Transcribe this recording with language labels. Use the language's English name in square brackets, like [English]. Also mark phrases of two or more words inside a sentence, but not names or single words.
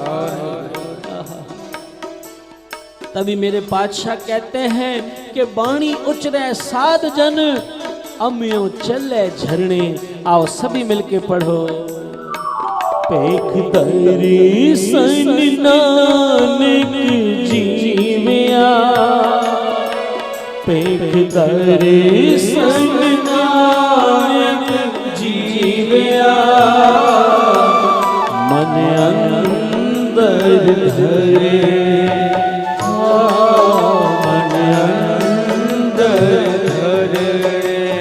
[Hindi] तभी मेरे पातशाह कहते हैं कि [Punjabi] ਬਾਣੀ ਉਚਰੇ ਸਾਧ ਜਨ ਅਮਿਓਂ ਚਲੇ ਝਰਨੇ। [Hindi] आओ सभी मिलके पढ़ो। [Punjabi] ਪੇਖ ਦਰੀ ਸਨ ਨਾਨਕ ਜੀਵਿਆ, ਪੇਖ ਦਰੀ ਸਨ ਨਾਨਕ ਜੀਵਿਆ, ਮਨ ਅੰਦਰ ਧਰੇ, ਮਨ ਅੰਦਰ ਧਰੇ।